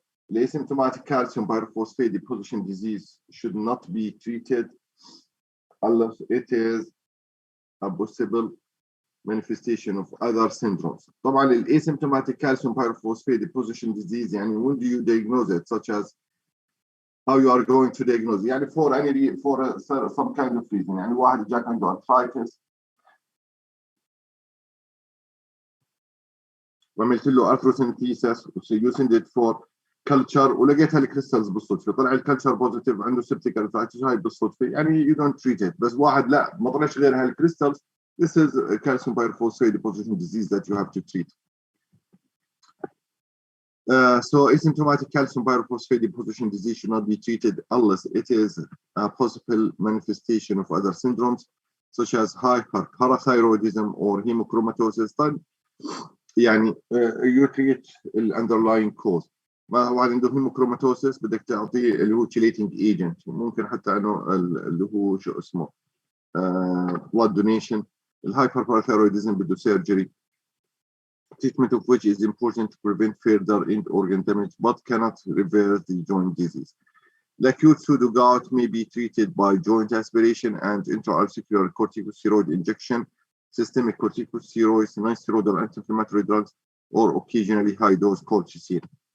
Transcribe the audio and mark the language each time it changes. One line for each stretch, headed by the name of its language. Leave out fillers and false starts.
English: The asymptomatic calcium pyrophosphate deposition disease should not be treated unless it is a possible manifestation of other syndromes.
Arabic: طبعا ال
English: asymptomatic calcium pyrophosphate deposition disease يعني when do you diagnose it, such as how you are going to diagnose يعني for any for some kind of reason.
Arabic: يعني واحد جاك عنده arthritis وعملت له arthrocentesis
English: you send it for culture
Arabic: ولقيتها الكريستالز بالصدفه، طلع الكلتشر بوزيتيف عنده سبتيك arthritis هاي بالصدفه يعني
English: you don't treat it.
Arabic: بس واحد لا ما طلعش غير هالكريستالز,
English: this is a calcium pyrophosphate deposition disease that you have to treat. So asymptomatic calcium pyrophosphate deposition disease should not be treated unless it is a possible manifestation of other syndromes such as hyperparathyroidism or hemochromatosis.
Arabic: طيب يعني
English: you treat the underlying cause.
Arabic: ما واحد عنده hemochromatosis بدك تعطيه اللي هو chelating agent, ممكن حتى انه اللي هو شو اسمه blood donation. الهايبرباراثيرويدزم بده
English: surgery, treatment of which is important to prevent further end organ damage but cannot reverse the joint disease. The acute pseudo-gout may be treated by joint aspiration and intra-articular corticosteroid injection, systemic corticosteroids, non-steroidal anti-inflammatory drugs, or occasionally high-dose colchicine.